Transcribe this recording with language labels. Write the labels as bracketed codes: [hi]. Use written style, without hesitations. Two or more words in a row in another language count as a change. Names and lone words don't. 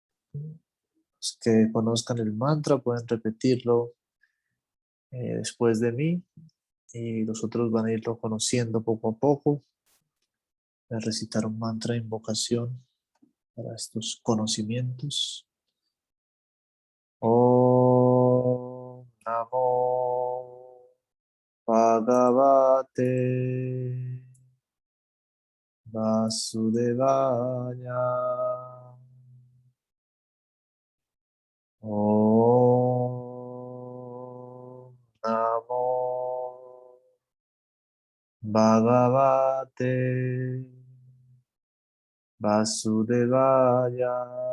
[es] Los que conozcan el mantra pueden repetirlo después de mí y los otros van a irlo conociendo poco a poco. Voy a recitar un mantra de invocación para estos conocimientos. [sa] ॐ नमो भगवते वासुदेवाय. ॐ नमो भगवते वासुदेवाय.